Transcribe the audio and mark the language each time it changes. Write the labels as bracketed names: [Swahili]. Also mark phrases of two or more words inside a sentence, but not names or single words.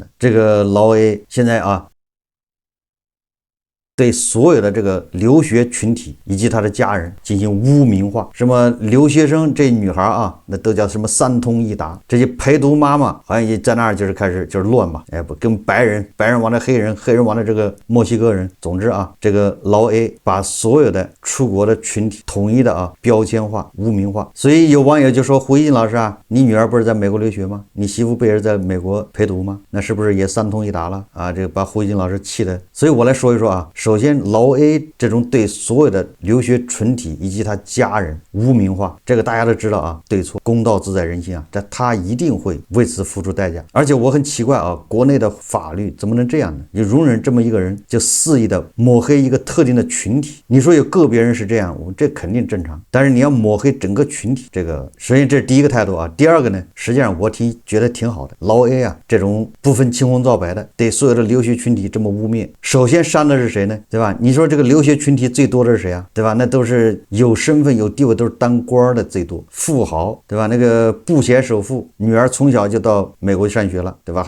[Chinese] 這個老 A 現在啊，對所有的這個留學群體以及他的家人進行污名化，什麼留學生這女孩啊，那都叫什麼三通一達，這些陪讀媽媽好像也在那兒就是開始就是亂吧，哎，不跟白人玩的黑人，黑人玩的這個墨西哥人，總之啊，這個老 A 把所有的出國的群體統一的啊標籤化、污名化。所以有網友就說，胡锡進老師啊，你女兒不是在美國留學嗎？你媳婦不也是在美國陪讀嗎？那是不是也三通一達了啊？這個把胡锡进老師氣的。所以我來說一說啊，首先老 A 這種對所有的留學群體以及他家人污名化，這個大家都知道啊，對錯公道自在人心啊，這他一定會為此付出代價。而且我很奇怪啊，國內的法律怎麼能這樣呢？就容忍這麼一個人就肆意的抹黑一個特定的群體？你說有個別人是這樣，這肯定正常，但是你要抹黑整個群體，這個首先這是第一個態度啊。第二個呢，實際上我覺得挺好的，老 A 啊這種不分青紅皂白的對所有的留學群體這麼污蔑，首先煽的是誰呢？對吧？你說這個留學群體最多的是誰啊？對吧？那都是有身份有地位，都是當官的最多，富豪，对吧？那個布鞋首富女兒從小就到美國上學了，对吧？